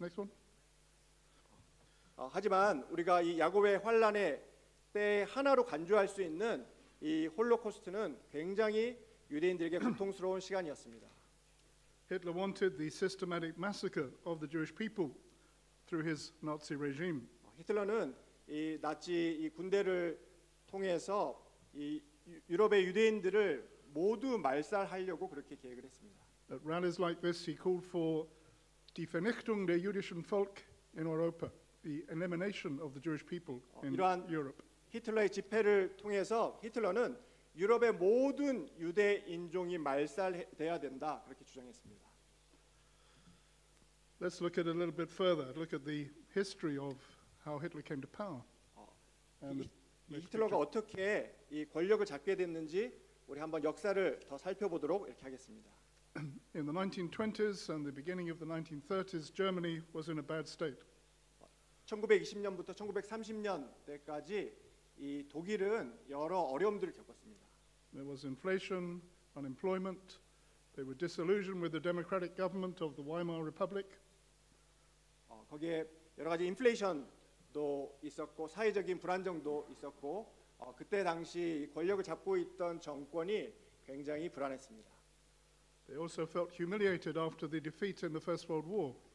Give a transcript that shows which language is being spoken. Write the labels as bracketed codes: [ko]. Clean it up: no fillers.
[en] Next one. [ko] 하지만 우리가 이 야곱의 환란의 때 하나로 간주할 수 있는 이 홀로코스트는 굉장히 유대인들에게 고통스러운 시간이었습니다. [en] Hitler wanted the systematic massacre of the Jewish people through his Nazi regime. [ko] 히틀러는 이 나치 이 군대를 통해서 이 유럽의 유대인들을 모두 말살하려고 그렇게 계획을 했습니다. [en] At rallies like this, he called for [de] die Vernichtung der jüdischen Volk in Europa, [en] the elimination of the Jewish people in [ko] 이러한 [en] Europe. [ko] 히틀러의 집회를 통해서 히틀러는 유럽의 모든 유대 인종이 말살돼야 된다 그렇게 주장했습니다. [en] Let's look at it a little bit further. Look at the history of how Hitler came to power. And [ko] 이 히틀러가 어떻게 이 권력을 잡게 됐는지 우리 한번 역사를 더 살펴보도록 이렇게 하겠습니다. [en] in the 1920s and the beginning of the 1930s, Germany was in a bad state. [ko] 1920년부터 1930년대까지 이 독일은 여러 어려움들을 겪었습니다. [en] There was inflation, unemployment. They were disillusioned with the democratic government of the Weimar Republic. [ko] 거기에 여러 가지 인플레이션도 있었고 사회적인 불안정도 있었고 그때 당시 권력을 잡고 있던 정권이 굉장히 불안했습니다. [en] They also felt humiliated after the defeat in the First World War.